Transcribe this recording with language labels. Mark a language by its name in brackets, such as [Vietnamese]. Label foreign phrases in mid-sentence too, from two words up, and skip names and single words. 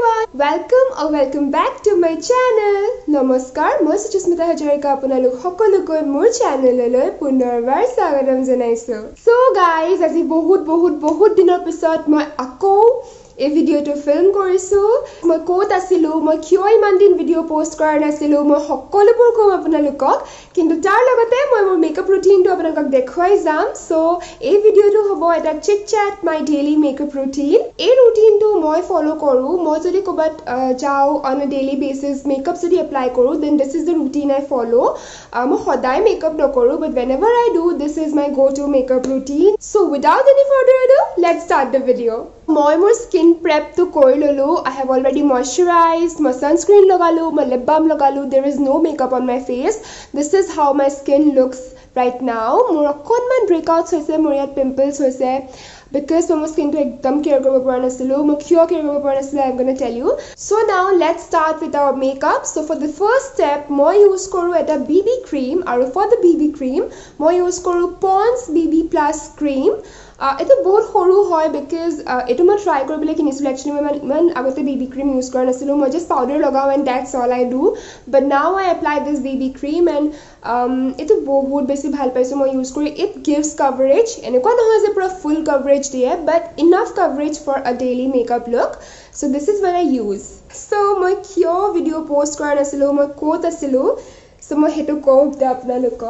[English] welcome back to my channel. [Assamese] Namaskar, মই সুস্মিতা হাজৰিকা আপোনালোক সকলোকৈ মোৰ চেনেললৈ পুনৰবাৰ স্বাগতম জনাইছো। So guys, আজি বহুত দিনৰ পিছত মই আকৌ এই ভিডিওটো ফিল্ম কৰিছো। মই কোত আছিলো, মই কিয় ইমান দিন ভিডিও পোষ্ট কৰা নাছিলো, মই সকলোবোৰ কম আপোনালোকক, কিন্তু তাৰ লগতে মই মোৰ মেকআপ ৰুটিনটো আপোনালোকক দেখুৱাই যাম। সো এই ভিডিওটো হ'ব এটা [English] chit chat my daily makeup routine. [Assamese] এই ৰুটিনটো মই ফলো কৰো, মই যদি ক'বাত যাও [English] on a daily basis [Assamese] মেকআপ যদি এপ্লাই কৰো, [English] then this is the routine I follow. [Assamese] মই সদায় মেকআপ নকৰো, [English] বাট whenever I do, this is my go to makeup routine. So without any further ado, let's start the video. [Assamese] মই মোৰ স্কিন প্ৰেপটো কৰি ললো। [English] I have already moisturized, [Assamese] মই sunscreen লগালো, মই lip balm লগালো। [English] There is no makeup on my face. This is how my skin looks right now. [Assamese] মোৰ অকণমান breakouts হৈছে, মোৰ ইয়াত pimples হৈছে, because মই স্কিনটো একদম কেয়াৰ কৰিব পৰা নাছিলো। মই কিয় কেয়াৰ কৰিব পৰা নাছিলো, [English] I'm gonna tell you. So now let's start with our makeup. So for the first step, [Assamese] মই ইউজ কৰো এটা BB cream, আৰু [English] for the BB cream [Assamese] মই ইউজ কৰো Pond's BB Plus cream. এটা বহুত সৰু হয়, বিকজ এইটো মই ট্ৰাই কৰিবলৈ কিনিছিলোঁ। একচুৱেলি মই ইমান আগতে BB ক্ৰীম ইউজ কৰা নাছিলোঁ, মই জাষ্ট পাউডাৰ লগাওঁ [English] and that's all I do. But now I apply this BB cream and [Assamese] এইটো বহুত বেছি ভাল পাইছোঁ মই ইউজ কৰি। [English] It gives coverage, [Assamese] এনেকুৱা নহয় যে পূৰা ফুল কভাৰেজ দিয়ে, [English] But enough coverage for a daily makeup look. So this is what I use. [Assamese] চ' মই কিয় ভিডিঅ' পষ্ট কৰা নাছিলোঁ, মই ক'ত আছিলোঁ, চ' মই সেইটো কওঁ আপোনালোকক।